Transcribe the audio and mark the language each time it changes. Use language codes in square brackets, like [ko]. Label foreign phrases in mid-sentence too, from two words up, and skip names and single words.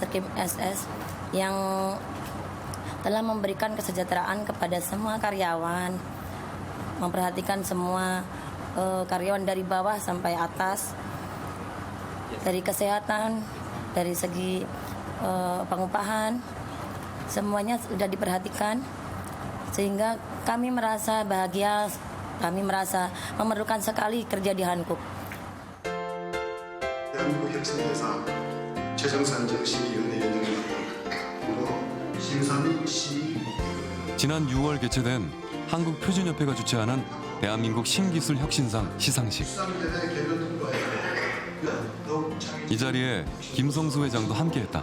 [id] Kim SS yang telah memberikan kesejahteraan kepada semua karyawan, memperhatikan semua karyawan dari bawah sampai atas, dari kesehatan, dari segi pengupahan, semuanya sudah diperhatikan sehingga kami merasa bahagia, kami merasa memerlukan sekali kerja di Hankook. [ko] 대한민국혁신대상 최정산정시위원회 위원장으로 심사는 지난 6월 개최된 한국표준협회가 주최하는 대한민국 신기술 혁신상 시상식. 이 자리에 김성수 회장도 함께했다.